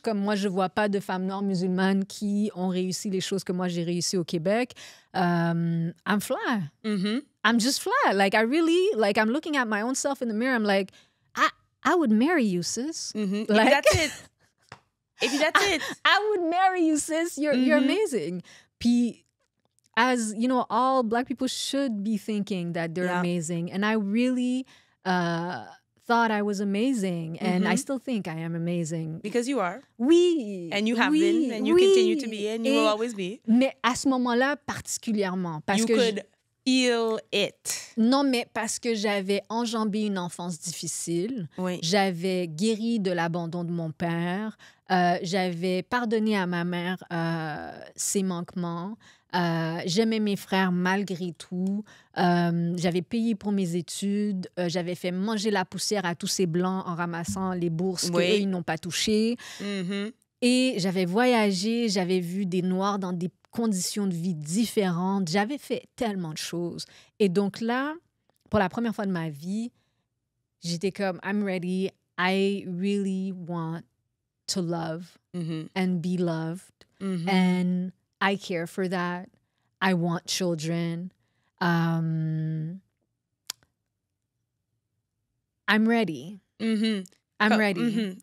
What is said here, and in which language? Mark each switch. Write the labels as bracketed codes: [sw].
[fr] Comme moi, je vois pas de femmes noires musulmanes qui ont réussi les choses que moi, j'ai réussi au Québec. [en] I'm fly. I'm just fly. Like, I really... Like, I'm looking at my own self in the mirror. I'm like, I would marry you, sis. Like, that's it. If that's it. I would marry you, sis. You're amazing. Puis, as, you know, all Black people should be thinking that they're amazing. And I really... thought I was amazing, and I still think I am amazing. Because you are. [fr] Oui. [en] And you have been, and you continue to be, and you will always be. [fr] Mais à ce moment-là, particulièrement. Parce [en] you [fr] que [en] could feel it. [fr] Non, mais parce que j'avais enjambé une enfance difficile. Oui. J'avais guéri de l'abandon de mon père. J'avais pardonné à ma mère ses manquements. J'aimais mes frères malgré tout. J'avais payé pour mes études. J'avais fait manger la poussière à tous ces Blancs en ramassant les bourses qu'eux, ils n'ont pas touchées. Et j'avais voyagé, j'avais vu des Noirs dans des conditions de vie différentes. J'avais fait tellement de choses. Et donc là, pour la première fois de ma vie, j'étais comme, [en] I'm ready. I really want to love and be loved. And I care for that. I want children. I'm ready. I'm ready.